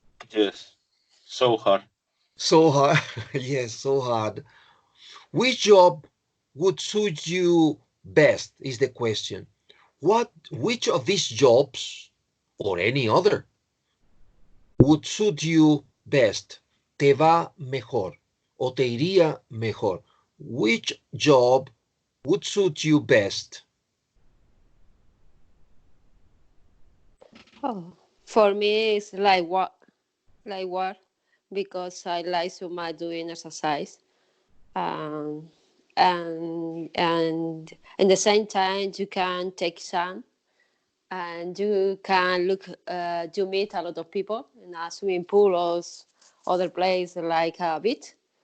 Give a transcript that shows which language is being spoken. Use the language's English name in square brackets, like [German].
[English] Yes. So hard. So hard. Yes, so hard. Which job would suit you best is the question. Which of these jobs or any other would suit you best? [Spanish] Te va mejor o te iría mejor. [English] Which job would suit you best? Oh, for me, it's like what, because I like so much doing exercise, um, and in the same time you can take some, and you can look, you meet a lot of people in a swimming pool or other place like a beach.